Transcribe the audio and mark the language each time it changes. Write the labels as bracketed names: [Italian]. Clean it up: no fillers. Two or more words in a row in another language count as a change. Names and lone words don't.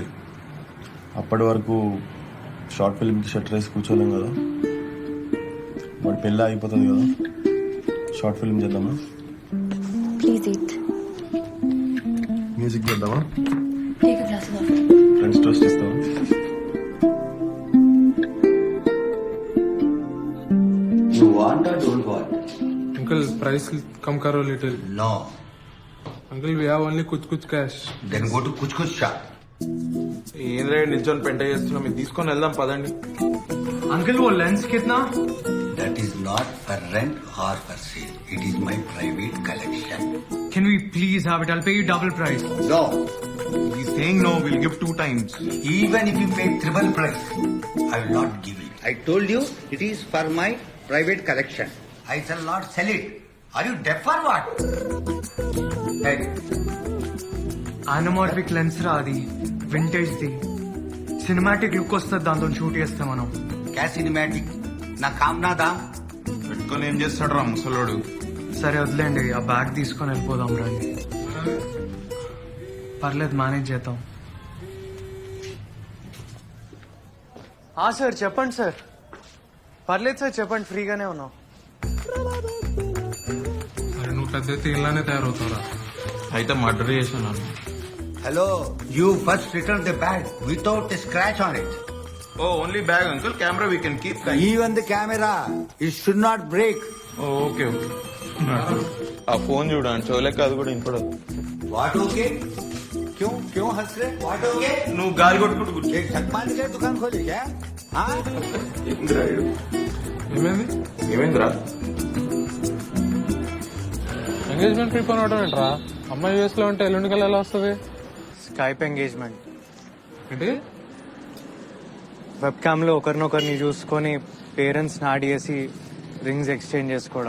[Telugu] అప్పటి వరకు షార్ట్ ఫిల్మ్కి షట్టర్ వేసి కూర్చోలేం కదా. వాడి పెళ్ళి అయిపోతుంది కదా. [English] short film [Telugu] చేద్దామా? [English] please eat. [Telugu] మ్యూజిక్ చేద్దామా? [English] take a glass of. friends toast [Telugu] ఇస్తావా? [English] You want or don't want? uncle price [Hindi] कम करो [English] లిటిల్. No. uncle we have only कुछ cash. Then go to Kuch Kuch shop. [Telugu] ఏంద్రే నిల్చొని పెంట చేస్తున్నాం, మీరు తీసుకొని వెళ్దాం పదండి. [Hindi] అంకుల్ वो लेंस कितना? [English] That is not for rent or for sale. It is my private collection. Can we please have it? I'll pay you double price. No. He's saying no, we'll give 2 times. Even if you pay triple price, I will not give it. I told you it is for my private collection. I shall not sell it. Are you deaf or what? Hey. Anamorphic lens [Telugu] రా అది, వింటేజ్ ది. [English] cinematic look [Telugu] వస్తుంది దాంతో షూట్ చేస్తే మనం. [Hindi] क्या सिनेमैटिक ना काम ना दाम. [Telugu] పెట్టుకొని ఏం చేస్తాడు రా ముసలోడు? సరే వదిలేండి, ఆ బ్యాగ్ తీసుకొని వెళ్ళిపోదాం రండి. పర్లేదు, మేనేజ్ చేద్దాం. సార్ చెప్పండి సార్. పర్లేదు సార్ చెప్పండి, ఫ్రీగానే ఉన్నాం. అరే నువ్వు పెద్ద ఎత్తి ఇలానే తయారవుతావురా. అయితే మర్డర్ చేశాను. [English] Hello, you first return the bag without a scratch on it. oh only bag uncle, camera we can keep. Even the camera, it should not break. okay okay. [Telugu] ఆ ఫోన్ చూడండి, చోలేక అది కూడా ఇంకోటి. [English] What okay? [Hindi] क्यों क्यों हंस रहे? [English] What okay? [Telugu] నువ్వు గాలి కొట్టుకుంటూ కూర్చో. [Hindi] एक छकमान के दुकान खोली क्या? हाँ? [Telugu] ఏమైంది? ఏమైందిరా? [English] engagement prepone [Telugu] అవడం ఏంట్రా? అమ్మాయి యూఎస్ లో ఉంటే ఎల్లుండికల్లా ఎలా వస్తుంది? [English] Skype engagement. [Telugu] ఏంటి? [English] web cam [Telugu] లో ఒకరినొకరిని చూసుకొని పేరెంట్స్ యాడ్ చేసి [English] rings exchange [Telugu] చేసుకోవడం.